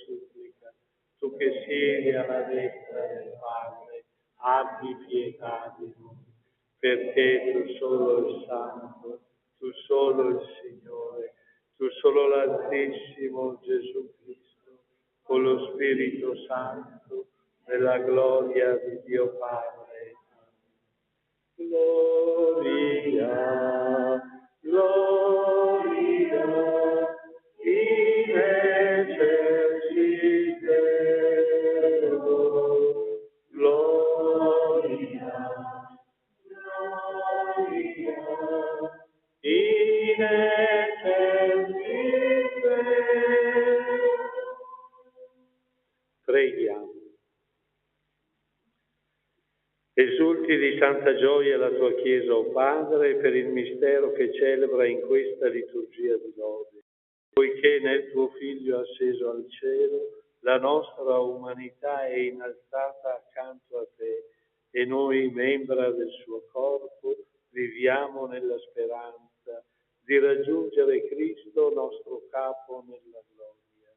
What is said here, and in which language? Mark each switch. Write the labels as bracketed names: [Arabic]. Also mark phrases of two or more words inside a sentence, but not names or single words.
[Italian] Tu che siedi alla destra del Padre, abbi pietà di noi, perché tu solo il Santo, tu solo il Signore, tu solo l'Altissimo Gesù Cristo, con lo Spirito Santo, nella gloria di Dio Padre. [Latin] Gloria, gloria, in excelsis gloria, gloria, in excelsis Preghiamo. [Italian] Esulti di santa gioia la tua Chiesa, o Padre, per il mistero che celebra in questa liturgia di lode, poiché nel tuo Figlio asceso al cielo la nostra umanità è innalzata accanto a te e noi, membra del suo corpo, viviamo nella speranza di raggiungere Cristo, nostro capo, nella gloria.